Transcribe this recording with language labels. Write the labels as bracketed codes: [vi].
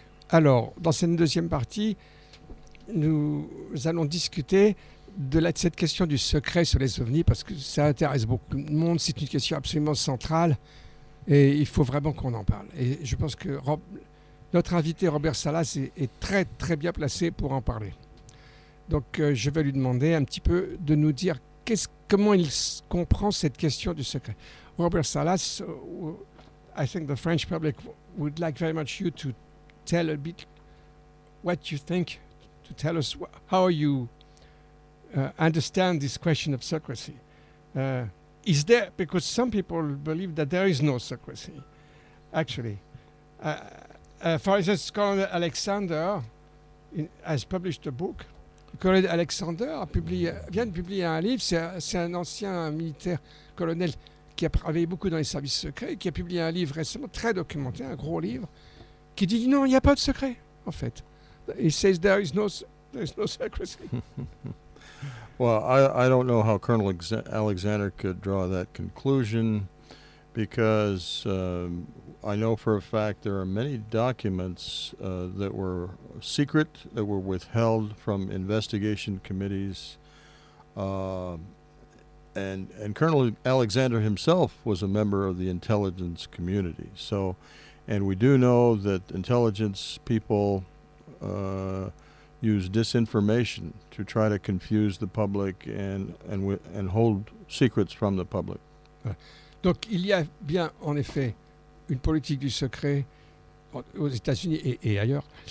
[fr] Alors, dans cette deuxième partie, nous allons discuter de cette question du secret sur les ovnis, parce que ça intéresse beaucoup de monde, c'est une question absolument centrale et il faut vraiment qu'on en parle. Et je pense que notre invité Robert Salas est très très bien placé pour en parler. Donc je vais lui demander un petit peu de nous dire comment il comprend cette question du secret. [en] Robert Salas, I think the French public would like very much you to tell a bit what you think, to tell us how you understand this question of secrecy. Is there, because some people believe that there is no secrecy, actually. For instance, Colonel Alexander has published a book. [fr] Colonel Alexander vient de publier un livre, c'est un ancien militaire colonel qui a travaillé beaucoup dans les services secrets, qui a publié un livre récemment très documenté, un gros livre, qui dit non, il n'y a pas de secret, en fait. [en] He says there is no secrecy. Well, I don't know how Colonel Alexander could draw that conclusion, because I know for a fact there are many documents that were secret, that were withheld from investigation committees, and Colonel Alexander himself was a member of the intelligence community. So, and we do know that intelligence people use disinformation to try to confuse the public and hold secrets from the public. [fr] Donc il y a bien en effet une politique du secret aux États-Unis et ailleurs.